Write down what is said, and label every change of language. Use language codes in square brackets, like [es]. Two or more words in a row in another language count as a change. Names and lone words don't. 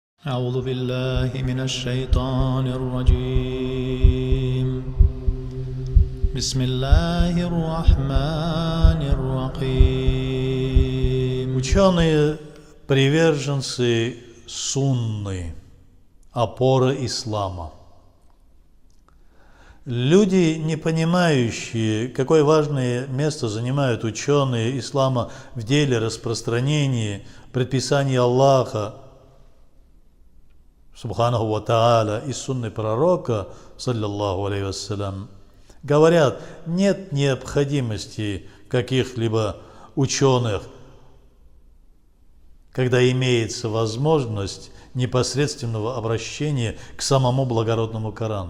[ar] أعوذ بالله من الشيطان الرجيم بسم الله الرحمن الرحيم. [ru] Ученые, приверженцы сунны, опора ислама. Люди, не понимающие, какое важное место занимают ученые ислама в деле распространения предписаний Аллаха, [ar] سبحانه وتعالى, [ru] и сунны пророка, [ar] صلى الله عليه وسلم, [ru] говорят, нет необходимости каких-либо ученых, когда имеется возможность непосредственного обращения к самому благородному Корану.